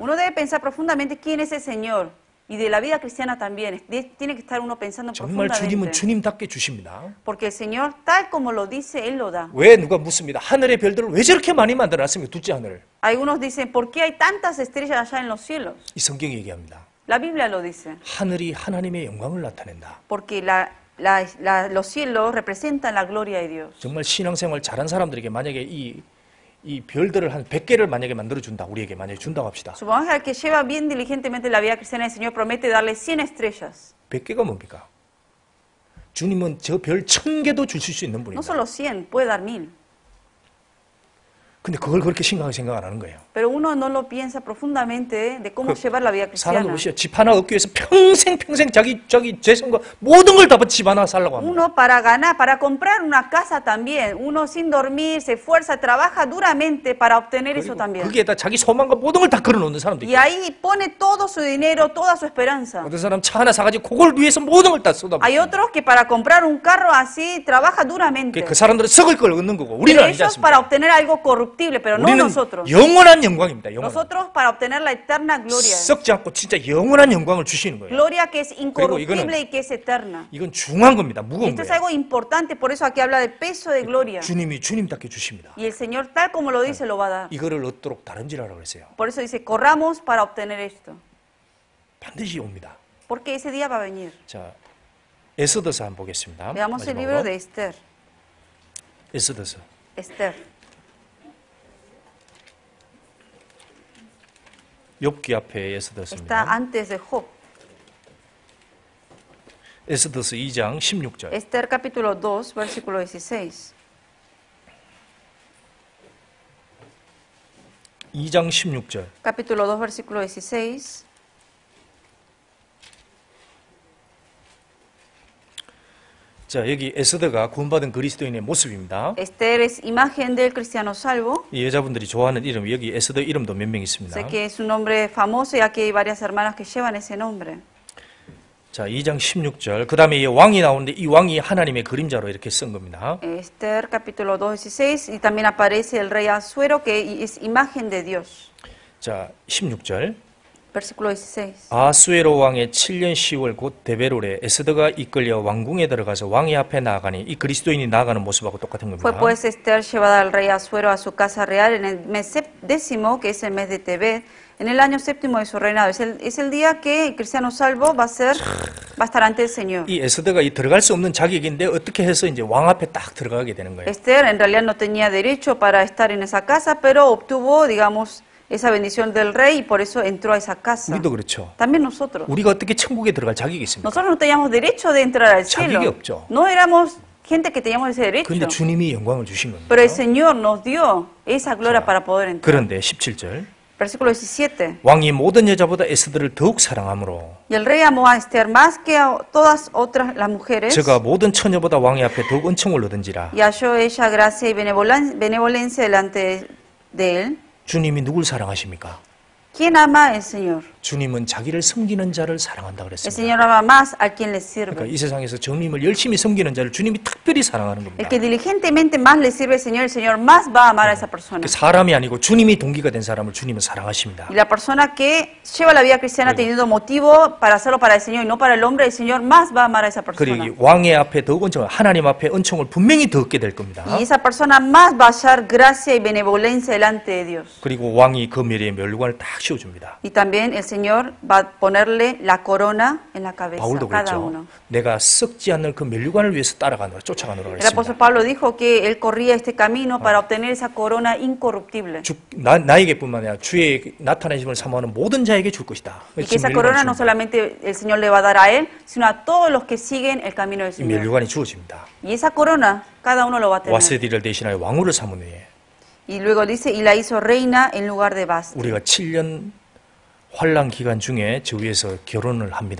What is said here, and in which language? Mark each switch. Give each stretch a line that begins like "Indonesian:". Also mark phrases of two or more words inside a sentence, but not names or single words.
Spanish: Uno debe pensar profundamente quién es el Señor. Y de la vida cristiana también. Tiene que estar uno pensando
Korean: 정말 주님은
Spanish: profundamente.
Korean: 주님답게 주십니다.
Spanish: Porque el Señor, tal como lo dice, Él lo da.
Korean: 왜 누가 묻습니다. 하늘의 별들을 왜 저렇게 많이 만들어놨습니까? 둘째 하늘을.
Spanish: Algunos dicen, ¿por qué hay tantas estrellas allá en los cielos?
Korean: 이 성경이 얘기합니다.
Spanish: La Biblia lo dice.
Korean: 하늘이 하나님의 영광을 나타낸다.
Spanish: Porque los cielos representan la gloria de Dios.
Korean: 정말 신앙생활 잘한 사람들에게 만약에 이 별들을 한 100개를 만약에 만들어준다. 우리에게 만약에 준다고 합시다.
Spanish: Supongamos que al que lleva bien diligentemente la vida cristiana, el Señor promete darle 100 estrellas.
Korean: 100개가 뭡니까? 주님은 저 별 1000개도 주실 수 있는
Spanish: No
Korean: 분입니다.
Spanish: solo 100, puede dar 1000.
Korean: 근데 그걸 그렇게 심각하게 생각 안 하는 거예요.
Spanish: Pero uno no lo piensa profundamente de cómo llevar la vida
Korean: 사람들
Spanish: cristiana.
Korean: 보시죠. 집 하나 얻기 위해서 평생 자기 재산과 모든 걸 다 집 하나 살려고 합니다.
Spanish: Uno para comprar una casa también, uno sin dormir, se esfuerza, trabaja duramente para obtener eso también.
Korean: 거기에다 자기 소망과 모든 걸 다 걸어놓는 사람도
Spanish: Y
Korean: 있고
Spanish: ahí pone todo su dinero, toda su esperanza.
Korean: 어떤 사람 차 하나 사가지고 그걸 위해서 모든 걸 다 쏟아붓고
Spanish: Hay otros que para comprar un carro así trabaja duramente.
Korean: 그 사람들은 썩을 걸 얻는 거고 우리는
Spanish: Pero
Korean: 아니지
Spanish: ellos para
Korean: 않습니까?
Spanish: obtener algo corruptible, pero no
Korean: 우리는
Spanish: nosotros.
Korean: 영원한 영광입니다. 영원한.
Spanish: Nosotros para obtener la eterna gloria.
Korean: 썩지 않고 진짜 영원한 영광을 주시는 거예요.
Spanish: Gloria que es
Korean: 이거는-
Spanish: incorruptible y que es eterna.
Korean: 이건 중요한 겁니다. 무거운
Spanish: Esto es
Korean: 거예요.
Spanish: algo importante, por eso aquí habla del peso de gloria.
Korean: 주님이 주님답게 주십니다.
Spanish: Y el Señor, tal como lo dice, lo va a dar.
Korean: 이거를 얻도록 다름질하라고 그랬어요.
Spanish: Por eso dice, corramos para obtener esto.
Korean: 반드시 옵니다.
Spanish: Porque ese día va a venir.
Korean: 자, 에스더서 한번 보겠습니다.
Spanish: Veamos el
Korean: 마지막으로.
Spanish: libro de Esther.
Korean: 에스더서.
Spanish: Esther.
Korean: 욥기 앞에
Spanish: Está
Korean: 에스더서입니다.
Spanish: antes de Job.
Korean: 에스더서 2장 16절.
Spanish: Esther capítulo 2, versículo 16.
Korean: 2장 16절.
Spanish: Capítulo 2, versículo 16.
Korean: 자, 여기 에스더가 구원받은 그리스도인의 모습입니다.
Spanish: Esther es imagen del cristiano salvo.
Korean: 이 여자분들이 좋아하는 이름, 여기 에스더 이름도 몇 명 있습니다.
Spanish: Sé que es un nombre famoso y aquí hay varias hermanas que llevan ese nombre.
Korean: 자, 2장 16절. 그 다음에 이 왕이 나오는데 이 왕이 하나님의 그림자로 이렇게 쓴 겁니다.
Spanish: Esther capítulo 2, 16 y también aparece el rey Asuero que es imagen de Dios.
Korean: 자, 16절.
Spanish: Versículo 16.
Korean: 아수에로 왕의 7년 10월 곧 데베롤에 에스더가 이끌려 왕궁에 들어가서 왕의 앞에 나아가니 이 그리스도인이 나아가는 모습하고 똑같은
Spanish: Fue
Korean: 겁니다.
Spanish: pues Esther llevada al rey Asuero a su casa real en el mes décimo, que es el mes de Tebet, en el año séptimo de su reinado. Es el día que el cristiano salvo va a estar ante el Señor.
Korean: 이 에스더가 이 들어갈 수 없는 자격인데 어떻게 해서 이제 왕 앞에 딱 들어가게 되는 거예요.
Spanish: Esther en realidad no tenía derecho para estar en esa casa, pero obtuvo, digamos, esa bendición del rey y por eso entró a esa casa.
Korean: 우리도 그렇죠.
Spanish: También nosotros.
Korean: 우리가 어떻게 천국에 들어갈 자격이 있습니까?
Spanish: Nosotros no teníamos derecho de entrar al
Korean: 자격이
Spanish: cielo.
Korean: 없죠.
Spanish: No éramos gente que teníamos ese derecho.
Korean: 그런데 주님이 영광을 주신 겁니다.
Spanish: Pero el Señor nos dio esa gloria para poder entrar.
Korean: 그런데 17절.
Spanish: Versículo 17.
Korean: 왕이 모든 여자보다 에스더를 더욱 사랑하므로
Spanish: Y el rey amó a Esther más que a todas otras las mujeres,
Korean: 저가 모든 처녀보다 왕의 앞에 더욱 은총을 얻은지라.
Spanish: y halló ella gracia y benevolencia delante de él.
Korean: 주님이 누굴 사랑하십니까?
Spanish: ¿Quién ama al Señor?
Korean: 주님은 자기를 섬기는 자를 사랑한다
Spanish: El
Korean: 그랬습니다.
Spanish: Señor ama más al quien le
Korean: 그러니까
Spanish: sirve.
Korean: 이 세상에서 주님을 열심히 섬기는 자를 주님이 특별히 사랑하는 겁니다.
Spanish: El que diligentemente más le sirve al Señor más va a amar a esa persona.
Korean: 사람이 아니고 주님이 동기가 된 사람을 주님은 사랑하십니다.
Spanish: Y la persona que lleva la vida cristiana teniendo motivo para hacerlo para el Señor y no para el hombre, el Señor más va a amar a esa persona.
Korean: 그리고 왕의 앞에 더욱 은총을, 하나님 앞에 은총을 분명히 더 얻게 될 겁니다.
Spanish: Y esa persona más va a hallar gracia y benevolencia delante de Dios.
Korean: 그리고 왕이 그 머리에 멸류관을 딱 씌워줍니다.
Spanish: Y también el Señor va a ponerle la corona en la cabeza
Korean: 바울도
Spanish: cada
Korean: 그랬죠.
Spanish: uno.
Korean: 내가 썩지 않는 그 멸류관을 위해서 따라가노라, 쫓아가노라
Spanish: El apóstol
Korean: 그랬습니다.
Spanish: Pablo dijo que él corría este camino para obtener esa corona incorruptible.
Korean: 나에게뿐만 아니라 주의 나타나심을 사모하는 모든 자에게 줄 것이다.
Spanish: Y que esa corona no solamente el Señor le va a dar a él, sino a todos los que siguen el camino del
Korean: 이
Spanish: Señor.
Korean: 멸류관이 주어집니다.
Spanish: Y esa corona, cada uno lo va a tener.
Korean: 와세디를 대신하여 왕후를 삼은 후에
Spanish: Y luego dice, y la hizo reina en lugar de Basti.
Korean: 우리가 7년 환란 기간 중에 저 위에서 결혼을 합니다.